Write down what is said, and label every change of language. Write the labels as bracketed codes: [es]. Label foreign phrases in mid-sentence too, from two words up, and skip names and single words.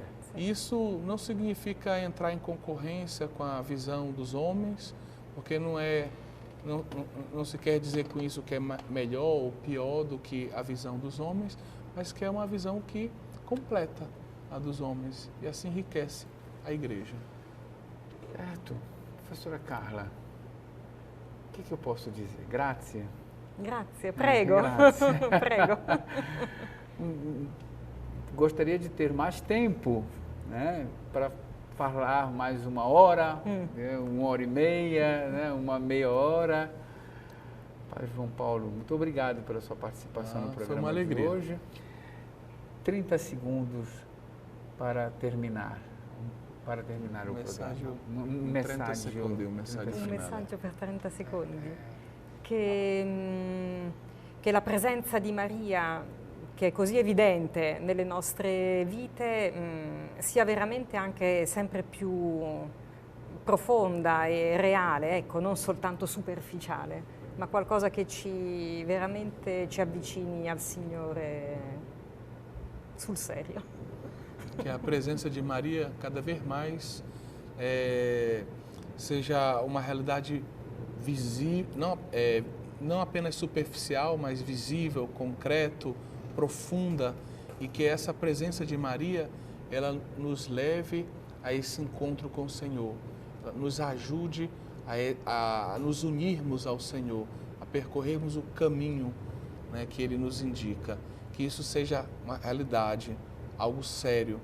[pt] Isso não significa entrar em concorrência com a visão dos homens, porque não se quer dizer com isso que é melhor ou pior do que a visão dos homens, mas que é uma visão que completa a dos homens e assim enriquece a igreja. Certo. Professora Carla, o que eu posso dizer? [it] Grazie. Grazie, prego. Grazie. Prego. [pt] Gostaria de ter mais tempo, né, para falar mais 1 hora, né, 1h30, né, uma meia hora. Padre João Paulo, muito obrigado pela sua participação no programa foi uma alegria. de hoje. 30 segundos para terminar o programa. [it] Un messaggio per 30 secondi. Che la presenza di Maria, che è così evidente nelle nostre vite, sia veramente anche sempre più profonda e reale, ecco, non soltanto superficiale, ma qualcosa che veramente ci avvicini al Signore sul serio. [pt] Que a presença de Maria cada vez mais seja uma realidade visível, não apenas superficial, mas visível, concreto, profunda, e que essa presença de Maria, ela nos leve a esse encontro com o Senhor, nos ajude a nos unirmos ao Senhor, a percorrermos o caminho, né, que Ele nos indica, que isso seja uma realidade, algo sério.